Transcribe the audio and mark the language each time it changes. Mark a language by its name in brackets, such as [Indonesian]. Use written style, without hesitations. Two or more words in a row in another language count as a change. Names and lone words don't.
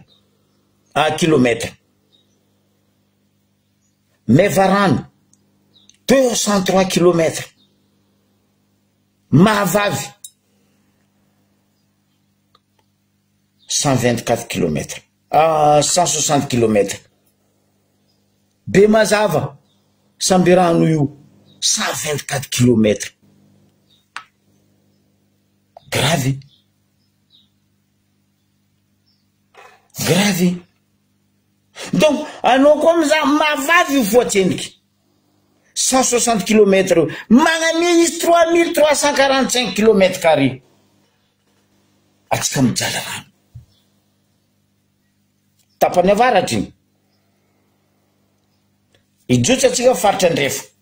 [French] Kilomètres. Mevarano 203 kilomètres. Mahavavy 124 kilomètres. 160 kilomètres. Bemazava Sambirano io 124 kilomètres. Grave. Grave. Donc, anao comme ça, [Malagasy] Mahavavy voatsendriky 160 kilomètres. Magname izy 3345 [French] kilomètres carrés. [Malagasy] Atsika mijaly rano. Tapany avaratra igny. Ijotsa atsika faritra andrefa.